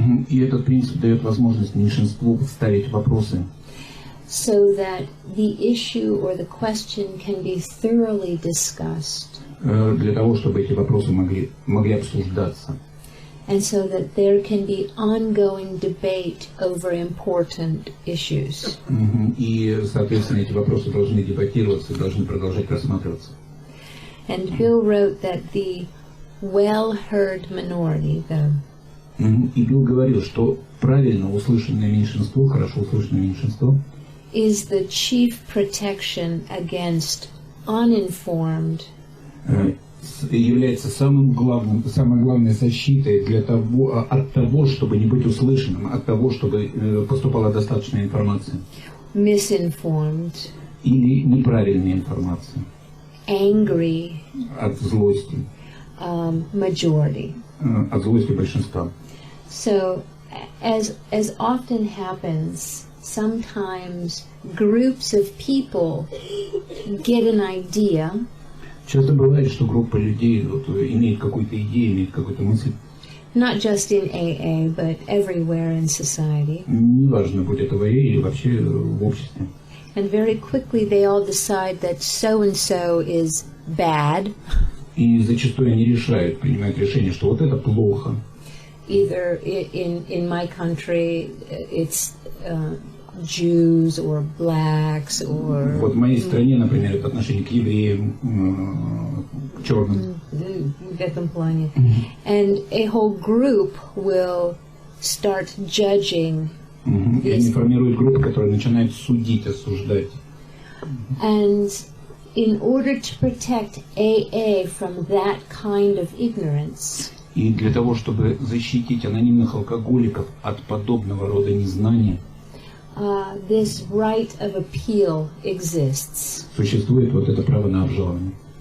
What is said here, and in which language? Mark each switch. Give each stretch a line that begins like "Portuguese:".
Russian: И этот принцип дает возможность меньшинству ставить вопросы.
English: So that the issue or the question can be thoroughly discussed.
Russian: Для того, чтобы эти вопросы могли обсуждаться.
English: And so that there can be ongoing debate over important issues.
Russian: И, соответственно, эти вопросы должны дебатироваться, должны продолжать рассматриваться.
English: And Bill wrote that the well-heard minority,
Russian: И Билл говорил, что правильно услышанное меньшинство, хорошо услышанное меньшинство,
English: is the chief protection against uninformed,
Russian: является самой главной защитой от того, чтобы не быть услышанным, от того, чтобы поступала достаточная информация.
English: misinformed,
Russian: или неправильная информация
English: angry,
Russian: от злости,
English: majority.
Russian: От злости большинства.
English: So, as often happens, sometimes groups of people get an idea.
Russian: Часто бывает, что группа людей вот, имеет какую-то идею, имеет какую-то мысль.
English: Not just in AA, but everywhere in society.
Russian: Неважно, будь это в АЭ или вообще в обществе.
English: And very quickly they all decide that so-and-so is bad.
Russian: И зачастую они принимают решение, что вот это плохо.
English: Either in my country it's Jews or blacks or...
Russian: Вот в моей стране, например, это отношение к евреям, к черным. В этом плане.
English: And a whole group will start judging.
Russian: И они формируют группы, которые начинают судить, осуждать.
English: And in order to protect AA from that kind of ignorance,
Russian: и для того, чтобы защитить анонимных алкоголиков от подобного рода незнания,
English: this right of appeal exists.
Russian: Существует вот это право на обжалование.